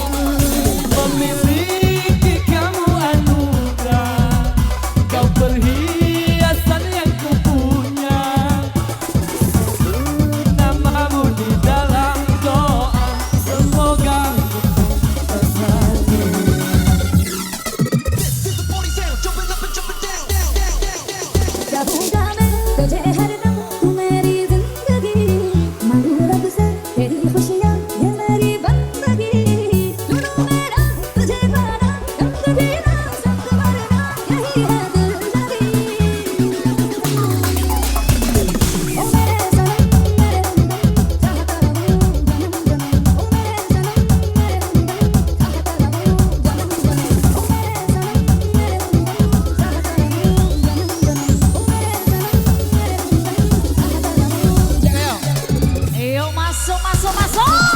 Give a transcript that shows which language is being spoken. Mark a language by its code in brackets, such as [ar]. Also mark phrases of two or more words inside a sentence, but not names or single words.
[id] Memiliki kamu anugerah, kau perhiasan yang ku punya. Namamu di dalam doa, semoga bersatu. [hi] Gabungkan तुझे हरदम तू मेरी जिंदगी मांगू रब से तेरी खुशियाँ ये मेरी बंदगी सुनो मेरा तुझे पाना कम कभी ना संग मरना यही है दिल लगी ओ मेरे सनम मेरे हमदम चाहता रहूं जन्म जन्म ओ मेरे सनम मेरे हमदम चाहता रहूं जन्म जन्म ओ मेरे सनम मेरे हमदम चाहता रहूं जन्म जन्म ओ मेरे [id] Ayo masuk, masuk, masuk.